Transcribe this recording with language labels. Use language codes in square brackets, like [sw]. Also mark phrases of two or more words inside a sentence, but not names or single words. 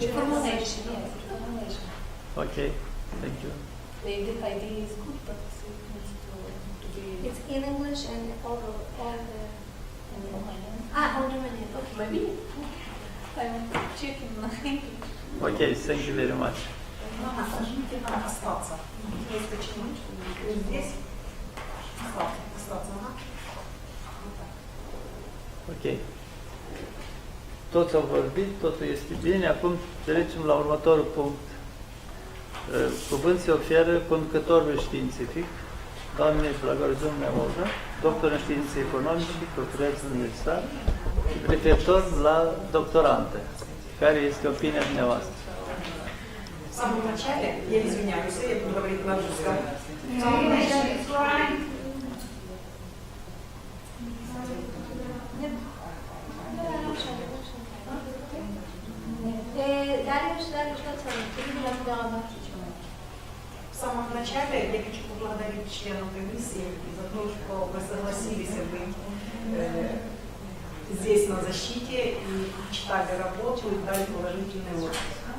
[en] The formulation, yes, the formulation. Okay, thank you. The idea is good, but it needs to be It's in English and all the. in Romanian. On Romanian. Okay. Maybe. I'm checking English. Okay, thank you very much. [ru] Можете нам остаться? Есть почему? Здесь? Остаться, ага. [ro] Ok. Toți au vorbit, totul este bine. Acum trecem la următorul punct. Cuvânt se oferă conducătorului științific, doamnei BLAGORAZUMNAIA Olga, doctor în științe economice, doctorat universitar, referitor la doctorante. Care este opinia dumneavoastră? [ru] В самом начале, я извиняюсь, я буду говорить на русском. В самом начале, В самом начале я хочу поблагодарить членов комиссии за то, что вы согласились быть здесь на защите и читали работу и дали положительный отзыв.